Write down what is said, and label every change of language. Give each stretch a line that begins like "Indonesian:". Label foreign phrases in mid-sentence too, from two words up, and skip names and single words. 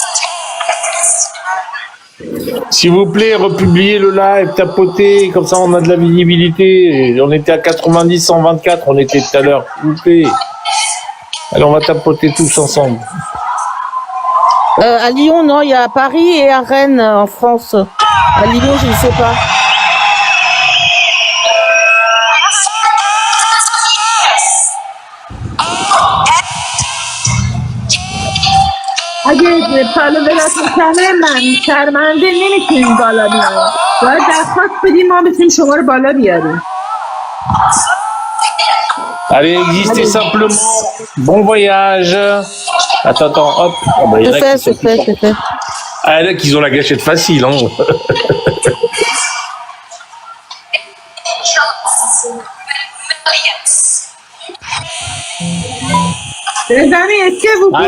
French: S'il vous plaît, republiez le live, tapotez, comme ça on a de la visibilité. On était à 90, 124, on était tout à l'heure. S'il vous plaît. Allez, on va tapoter tous ensemble. À Lyon, non, il y a à Paris et à Rennes en France. À Lyon, je ne sais pas.
Persian: اگه سال ولاتون کنه من شرمنده نمیتونیم بالا بیاریم. باید درخواست بدیم ما بتونیم شما رو بالا بیاریم.
French: Allez, existez simplement. Bon voyage. Attends, hop. Ah bah, il y en a qui sont- C'est fait. Ah, là, qu'ils ont la gâchette facile, hein. Les amis, est-ce que vous pouvez...